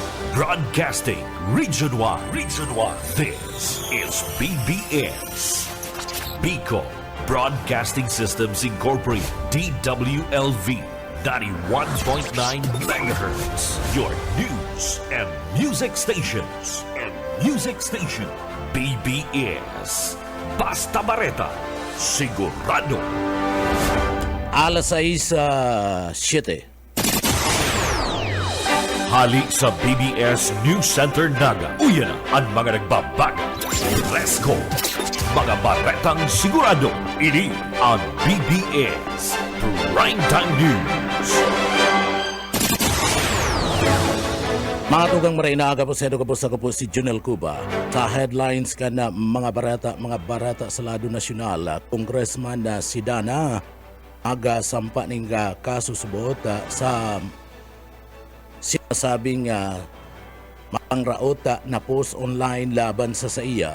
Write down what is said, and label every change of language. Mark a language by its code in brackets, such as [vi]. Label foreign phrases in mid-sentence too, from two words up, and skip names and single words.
[en] Broadcasting Region 1. Region 1. This is BBS. Bicol Broadcasting Systems Incorporated. DWLV. 91.9 megahertz. Your news and music stations. [bik] BBS. Basta Bareta. Sigurado. Alas 6:07. Hali sa BBS News Center Naga. Uyan na ang mga nagbabaga. [en] Let's go! [bik] Mga baretang sigurado. Ini ang BBS Primetime News. Mga tugang maray na aga po sa ako po si Junel Cuba. Sa headlines ka na mga barata sa lado nasyonal, Congressman na si Dana aga sampa ning kaso subot sa sinasabing mapangraota na post online laban sa iya.